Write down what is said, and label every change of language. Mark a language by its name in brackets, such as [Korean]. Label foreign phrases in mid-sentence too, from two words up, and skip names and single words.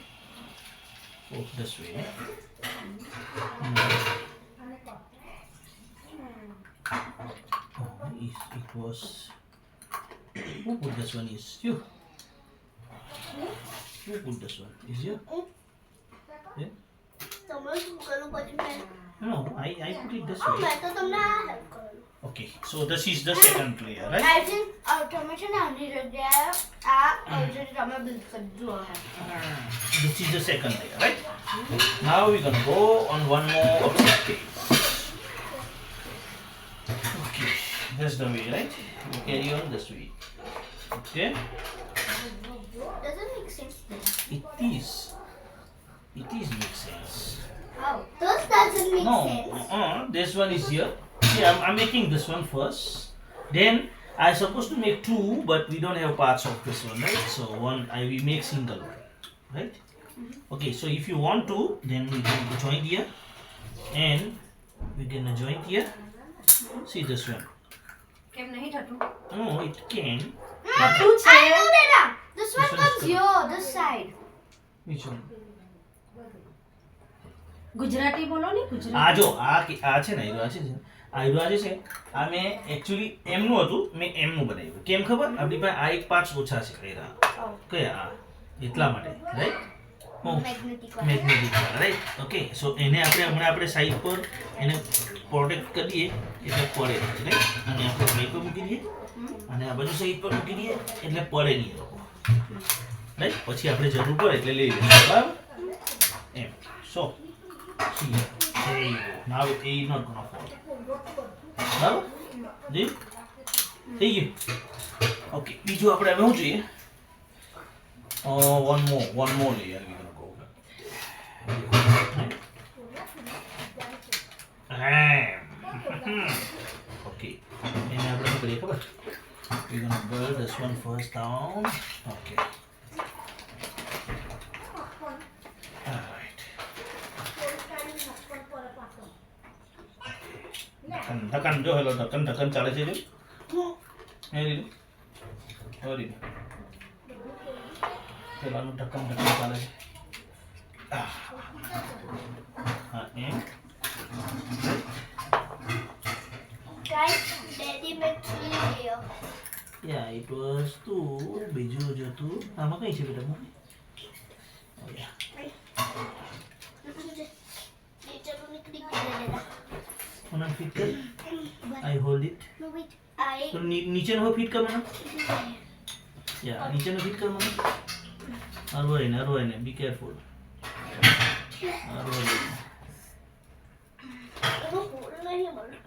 [English] Oh, this way. Oh, it was. Who put this one? Is you. Who put this one? Is you? Yeah? [Gujarati] તમે શું કરું પછી મેં [English] No, I put it this [Gujarati] મેં [English] way. [Gujarati] તો તમને આ હેલ્પ કરું. [English] Okay, so this is the second layer, right? I think [Gujarati] તમે છે ને આની જગ્યાએ already તમે build કરી દીધું હે. [English] This is the second layer, right? Now we're gonna go on one more objective. Okay, that's the way, right? We carry on this way. Okay, Doesn't make sense then. it is makes sense. How? Those doesn't make No, sense. this one is here. See, I'm making this one first. Then I supposed to make two, but we don't have parts of this one, right? So one, we make single one, right? Okay, so if you want to, then we can join here, and we're gonna join here. See this one? [Gujarati] કેમ નહીં થતું? [English] No, it can. [Gujarati] થતું છે. [English] I know that. This one one is comes good. here, this side. Which one? [Gujarati] ગુજરાતી બોલો ને ગુજરાતી. આ જો આ છે ને આ છે આ મેં એકચ્યુઅલી એમનું હતું મેં એમનું બનાવ્યું કેમ ખબર આપણી પાસે આ એક પાર્ટ ઓછા છે કયા આ એટલા માટે રાઈટ [English] Magnetic one. [Gujarati] મેગ્નેટિક [English] right okay so [Gujarati] એને આપણે સાઈડ પર એને પ્રોટેક્ટ કરીએ એટલે પડે રાઈટ અને આપણે સાઈડ પર મૂકી દઈએ અને આ બાજુ સાઈડ પર મૂકી દઈએ એટલે પડે નહીં એ લોકો રાઈટ પછી આપણે જરૂર પડે એટલે લઈ લઈએ બરાબર એમ સો [English] See, there you go. Now it is not gonna fall. [Gujarati] બરાબર જી થઈ ગયું ઓકે બીજું આપણે હવે શું જોઈએ [English] one more layer we gonna go okay [Gujarati] એને આપણે શું કરીએ ખબર [English] we gonna build this one first down okay [Gujarati] alright ઢક્કન જો હેલો ઢક્કન ચાલે છે જો એ રીત પેલાનું ઢક્કન ચાલે છે હા એમ [English] Guys, Daddy made 3 layer. ya it was two [Gujarati] બીજું જ હતું આમાં કઈ છે બેટા ઓ યા [English] Teacher will click there. [Gujarati] મને ફિટ કર [English] I hold it No wait, I. [Gujarati] તો નીચેનો ફિટ કર મને યા નીચેનો ફિટ કર મને અરવાઈને [English] be careful [Gujarati] અરવાઈને એનો હોલ નહીં મળતો.